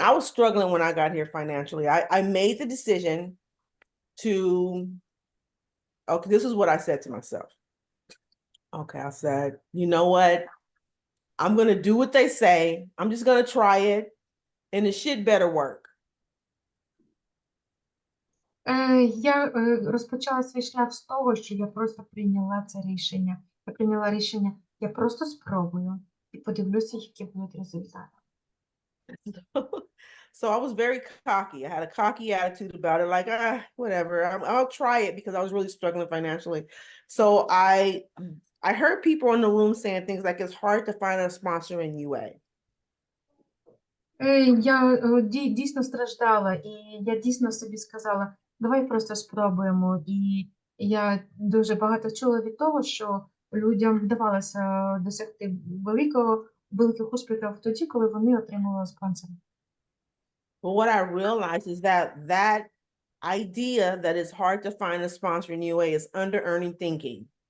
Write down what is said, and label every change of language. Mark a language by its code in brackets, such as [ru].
[en] I was struggling when I got here financially. I made the decision to, okay, this is what I said to myself. Okay, I said, you know what? I'm going to do what they say. I'm just going to try it, and the shit better work. [uk] Я розпочала свій шлях з того, що я просто прийняла це рішення. Я прийняла рішення, я просто спробую і подивлюся, які будуть результати. [en] So I was very cocky. I had a cocky attitude about it, like, whatever. I'll try it because I was really struggling financially. So I heard people in the room saying things like it's hard to find a sponsor in UA. [uk] Я дійсно страждала, і я дійсно собі сказала, давай просто спробуємо. І я дуже багато чула від того, що людям вдавалося досягти великих успіхів тоді, коли вони отримували спонсора. [en] But what I realized is that idea that it's hard to find a sponsor in UA is under-earning thinking.